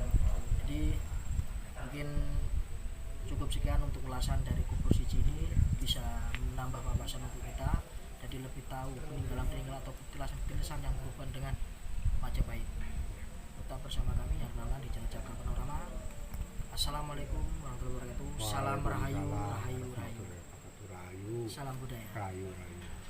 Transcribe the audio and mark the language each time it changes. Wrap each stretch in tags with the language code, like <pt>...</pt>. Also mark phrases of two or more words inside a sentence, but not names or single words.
<id>Jadi mungkin cukup sekian untuk ulasan dari Kubur Siji ini, bisa menambah wawasan untuk kita, jadi lebih tahu peninggalan atau petilasan yang berhubungan dengan Majapahit. Tetap bersama kami Yarnana di Jalan Cakra Panorama.</id> <ar>السلام عليكم ورحمة الله وبركاته.</ar> <id>Salam rahayu, rahayu, rahayu. Rahayu. Salam budaya. Rahayu.</id>